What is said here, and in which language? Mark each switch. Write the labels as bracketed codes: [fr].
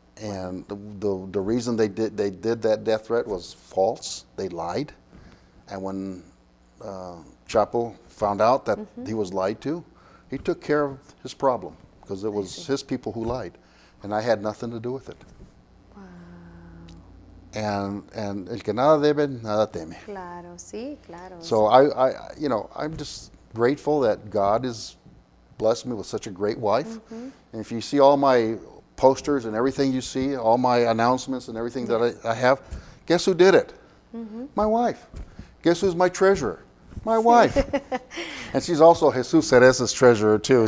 [en] And the reason they did that death threat was false. They lied. And when Chapo found out that he was lied to, he took care of his problem because it was his people who lied. And I had nothing to do with it. Wow. [es] And el que nada debe, nada teme. Claro, sí, claro. [en] So I'm just grateful that God has blessed me with such a great wife. And if you see all my posters and everything you see, all my announcements and everything that I have, guess who did it? My wife. Guess who's my treasurer? My wife. And she's also Jesus Cereza's treasurer too.